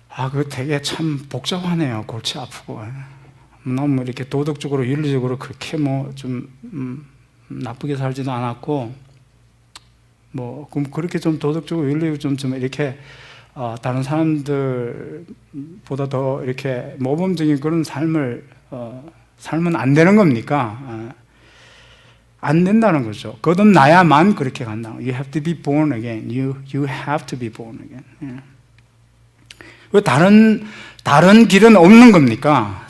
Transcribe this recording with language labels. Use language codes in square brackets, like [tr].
[ko] 그거 되게 참 복잡하네요. 골치 아프고. 너무 이렇게 도덕적으로 윤리적으로 그렇게 좀 나쁘게 살지도 않았고, 그럼 그렇게 좀 도덕적으로 윤리적으로 좀 이렇게 다른 사람들보다 더 이렇게 모범적인 그런 삶을 살면 안 되는 겁니까? 안 된다는 거죠. 거듭나야만 그렇게 간다는 거예요. [en] You have to be born again. You have to be born again. [ko] 왜 다른 길은 없는 겁니까?